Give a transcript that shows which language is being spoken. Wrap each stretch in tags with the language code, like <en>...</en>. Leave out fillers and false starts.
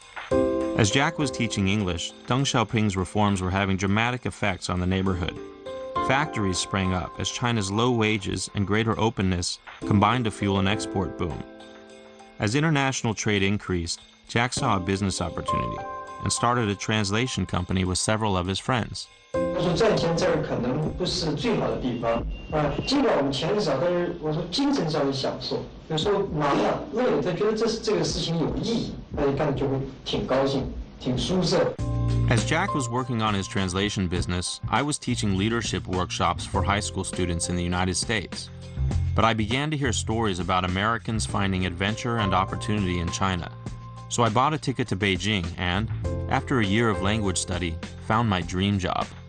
<en>As Jack was teaching English, Deng Xiaoping's reforms were having dramatic effects on the neighborhood. Factories sprang up as China's low wages and greater openness combined to fuel an export boom. As international trade increased, Jack saw a business opportunity and started a translation company with several of his friends.</en> <zh>我说赚钱这儿可能不是最好的地方啊，尽管我们钱少，但是我说精神上的享受。有时候忙了、累了，他觉得这个事情有意义，他一看就会挺高兴、挺舒适。</zh> <en>As Jack was working on his translation business, I was teaching leadership workshops for high school students in the United States. But I began to hear stories about Americans finding adventure and opportunity in China. So I bought a ticket to Beijing and, after a year of language study, found my dream job.</en>